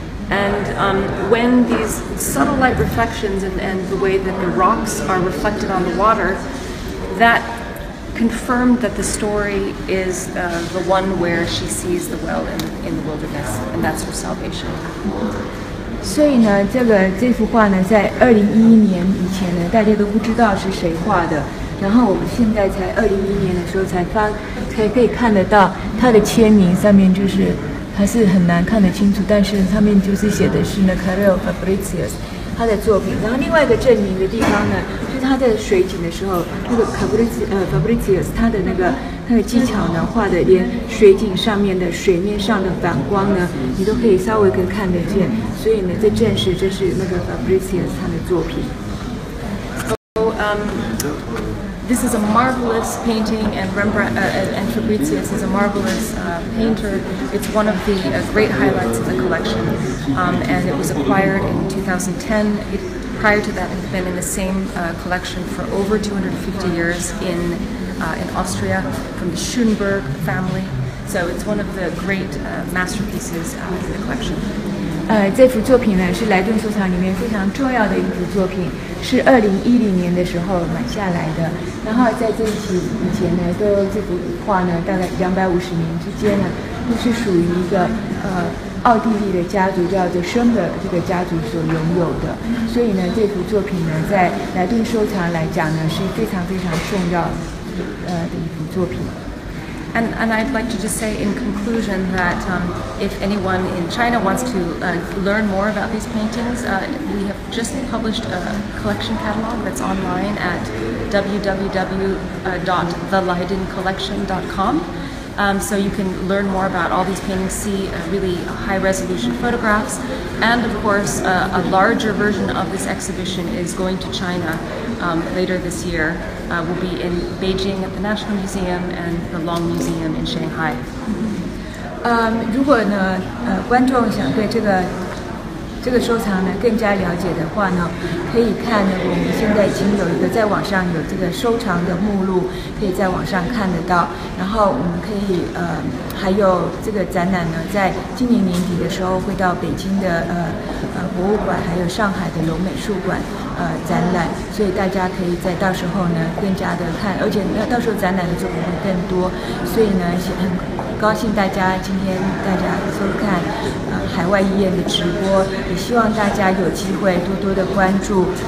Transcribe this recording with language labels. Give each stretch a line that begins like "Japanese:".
English: And when these subtle light reflections and the way that the rocks are reflected on the water, that confirmed that the story is the one where she sees the well in the wilderness, and that's her salvation.
Chinese: 所以呢，这幅画呢，在2011年以前呢，大家都不知道是谁画的。然后我们现在才2011年的时候才可以看得到他的签名，上面就是还是很难看得清楚，但是上面就是写的是那 Carel Fabricius 他的作品。然后另外一个证明的地方呢，就是他在水井的时候，那个 Fabricius 他的技巧呢，画的连水井上面的水面上的反光呢，你都可以稍微看得见。所以呢，这证实这是那个 Fabricius 他的作品。
English: This is a marvelous painting, and Rembrandt and Fabricius is a marvelous painter. It's one of the great highlights of the collection, and it was acquired in 2010. Prior to that, it had been in the same collection for over 250 years in in Austria from the Schoenberg family. So it's one of the great masterpieces in the collection.
Chinese: 这幅作品呢是莱顿收藏里面非常重要的一幅作品，是2010年的时候买下来的。然后在这一期以前呢，这幅画呢大概250年之间呢，都是属于一个奥地利的家族叫做申的这个家族所拥有的。所以呢，这幅作品呢在莱顿收藏来讲呢是非常非常重要的一幅作品。
English: And I'd like to just say in conclusion that if anyone in China wants to learn more about these paintings, we have just published a collection catalog that's online at www.theleidencollection.com. So you can learn more about all these paintings, see really high-resolution photographs, and of course a larger version of this exhibition is going to China later this year. Will be in Beijing at the National Museum and the Long Museum in Shanghai.
Chinese: 如果呢观众想对这个收藏呢更加了解的话呢，可以看呢我们现在已经有一个在网上有这个收藏的目录，可以在网上看得到。然后我们可以还有这个展览呢，在今年年底的时候会到北京的博物馆，还有上海的龙美术馆展览，所以大家可以在到时候呢更加的看，而且到时候展览的作品会更多，所以呢很高兴大家今天大家收看海外医院的直播，也希望大家有机会多多的关注